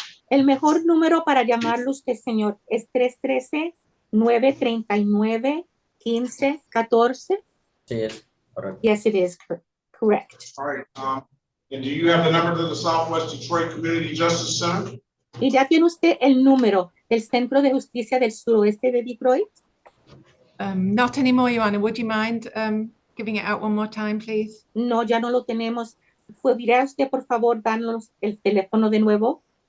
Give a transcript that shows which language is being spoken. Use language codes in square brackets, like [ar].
[es] El mejor número para llamarlo usted, señor, es 313-939-1514. Sí, es correcto. [en] Yes, it is correct. All right, and do you have the number to the Southwest Detroit Community Justice Center? [es] ¿Y ya tiene usted el número del Centro de Justicia del Suroeste de Detroit? [en] Not anymore, Your Honor. Would you mind giving it out one more time, please? [es] No, ya no lo tenemos. ¿Podría usted, por favor, darnos el teléfono de nuevo?